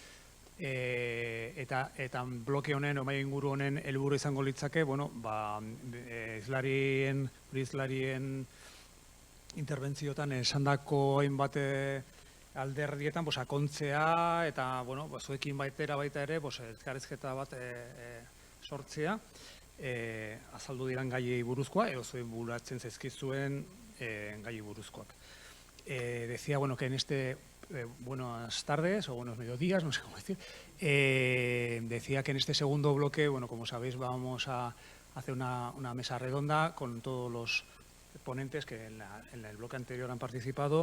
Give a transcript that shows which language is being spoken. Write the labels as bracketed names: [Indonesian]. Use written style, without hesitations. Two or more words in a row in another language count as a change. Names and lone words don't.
[Basque] Eta bloke honen, mahai inguru honen helburu izango litzake, hizlarien interbentziotan esandako hainbat alderdietan sakontzea eta zuekin baita ere elkarrizketa bat sortzea azaldu diran gaiei buruzkoa edo zuen buratzen zaizkizuen gaiei buruzkoak. [Spanish] Decía que en este buenas tardes o buenos mediodías, no sé cómo decir, decía que en este segundo bloque, como sabéis, vamos a hacer una mesa redonda con todos los ponentes que en el bloque anterior han participado.